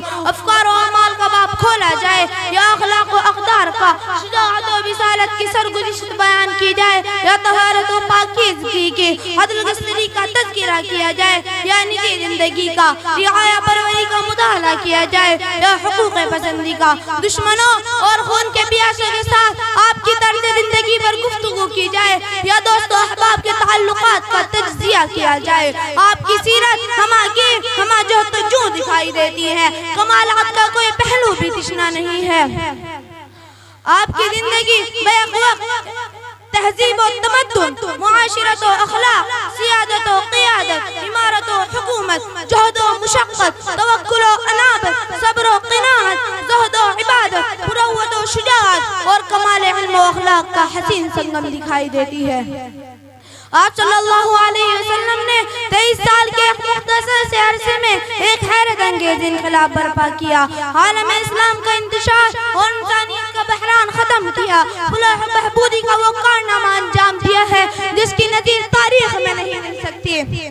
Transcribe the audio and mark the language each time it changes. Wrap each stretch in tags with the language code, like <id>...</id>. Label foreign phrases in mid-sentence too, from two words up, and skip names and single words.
<ur>افکار و اعمال کا باب کھولا جائے یا اخلاق و اقدار کا، شجاعت و رسالت کی سرگزشت بیان کی جائے یا طہارت و پاکیزگی کی عدل گستری کا تذکرہ کیا جائے یا نجی زندگی کا رعایہ پروری کا مطالعہ کیا جائے یا حقوق پسندی کا، دشمنوں اور خون کے پیاسوں کے ساتھ آپ کی طرز زندگی پر گفتگو کی جائے یا دوست و احباب کے تعلقات کا تجزیہ کیا جائے۔ آپ کی سیرت ہما جہد تو جو دکھائی دیتی ہے، کمالات کا کوئی پہلو بھی تشنا نہیں ہے۔ آپ کی زندگی بیک وقت تہذیب و تمدن، معاشرت و اخلاق، سیادت و قیادت، عمارت و حکومت، جہد و مشقت، توکل و انابت، صبر و قناعت، زہد و عبادت، مروت و شجاعت اور کمال علم و اخلاق کا حسین سنگم دکھائی دیتی ہے۔ آپ</ur> <ar>صلی اللہ علیہ وسلم</ar> <ur>نے 23 سال کے مختصر سے عرصے میں ایک حیرت انگیز انقلاب برپا کیا، عالم اسلام کا انتشار اور انسانیت کا بحران ختم کیا، فلاح و بہبودی کا وہ کارنامہ انجام دیا ہے جس کی نظیر تاریخ میں نہیں مل سکتی۔</ur>